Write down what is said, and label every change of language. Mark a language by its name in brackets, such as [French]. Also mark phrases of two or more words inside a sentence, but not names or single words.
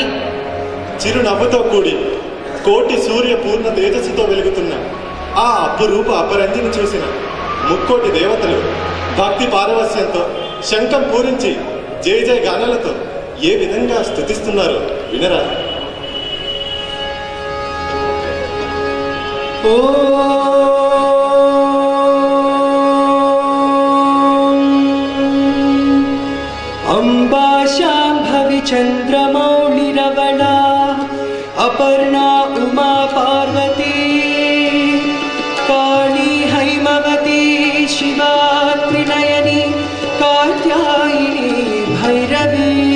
[Telugu] చిరు నవ్వుతో కూడి కోటి సూర్య పూర్ణ తేజస్సుతో వెలుగుతున్న ఆ అపురూప అపరంజిని చూసిన ముక్కోటి దేవతలు భక్తి పారవస్యంతో శంఖం పూరించి జయ జయ గానాలతో ఏ విధంగా స్తుతిస్తున్నారో వినరా. [Sanskrit] अंबा शांभवी चंद्रमौलिरवला अपर्णा उमा पार्वती काली हैमवती शिवा त्रिनयनी कात्यायिनी भैरवी